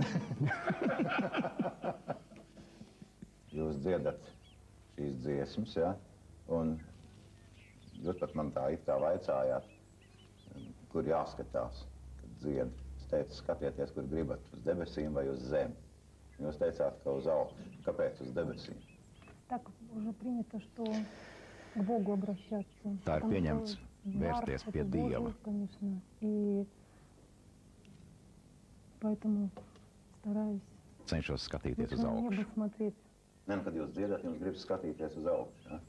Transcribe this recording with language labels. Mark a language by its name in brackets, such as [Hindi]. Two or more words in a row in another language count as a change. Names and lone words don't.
[Latvian] Jūs dziedat šīs dziesmas, ja? Un jūs pat man tā vaicājāt, kur jāskatās, kad dzied. Es teicu, skatieties, kur gribat, uz debesīm vai uz zemi. Jūs teicāt, ka uz augšu. Kāpēc uz debesīm? [Russian] Так уже принято, что к Богу обращаться. [Latvian] Tā ir pieņemts vērsties pie Dieva. [Russian] Конечно. И поэтому стараюсь [Latvian] Cenšos skatīties uz [Russian] на небо [Latvian] augšu. [Russian] смотреть. [Latvian] Ne, nu, kad jūs dziedat, jums gribas skatīties uz augšu, ja?